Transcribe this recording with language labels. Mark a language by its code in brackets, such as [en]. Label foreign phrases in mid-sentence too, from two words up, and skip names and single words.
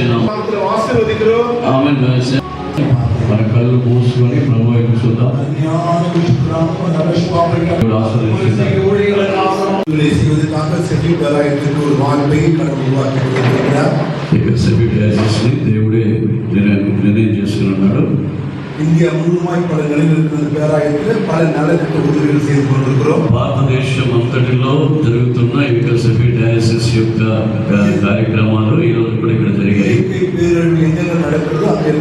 [te] మన కళ్ళు మూసుకొని ప్రభు వైపు చూద్దాం. దేవుడే నిర్ణయం చేసుకున్నాడు. [ta] இந்தியா முழுமாய் பல நிலைநிறுத்தின பேராயத்தில் பல நலத்திட்ட உதவிகள் செய்து கொண்டிருக்கிறோம். [te] భారతదేశం అంతటిలో జరుగుతున్న షఫీ డయాసిస్ యొక్క కార్యక్రమాలు ఈ రోజు కూడా ఇక్కడ జరిగాయి. [ta] పేరழிவு எங்கெல்லாம் நடக்கிறதோ அங்கே